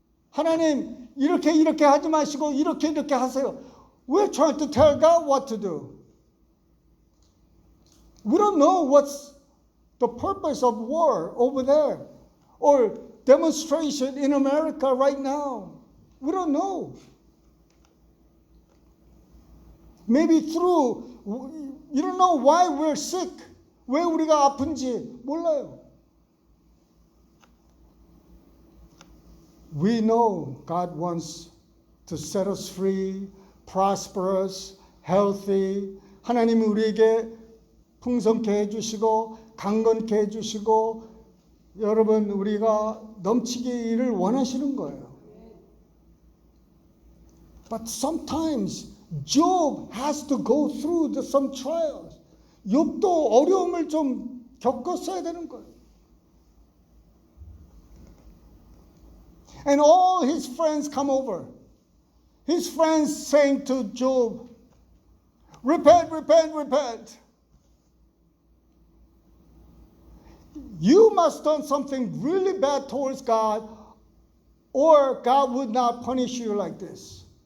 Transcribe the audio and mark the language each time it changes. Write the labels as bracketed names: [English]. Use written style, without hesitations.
[Korean] 하나님, 이렇게 하지 마시고 이렇게 하세요. [English] We're trying to tell God what to do. We don't know what's the purpose of war over there or demonstration in America right now. We don't know. Maybe you don't know why we're sick. [Korean] 왜 우리가 아픈지 몰라요. [English] We know God wants to set us free, prosperous, healthy. [Korean] 하나님이 우리에게 풍성케 해주시고 강건케 해주시고 여러분 우리가 넘치기를 원하시는 거예요. [English] But sometimes Job has to go through some trials. [Korean] 욥도 어려움을 좀 겪었어야 되는 거예요. [English] And all his friends come over. His friends saying to Job, repent, repent, repent. You must have done something really bad towards God, or God would not punish you like this.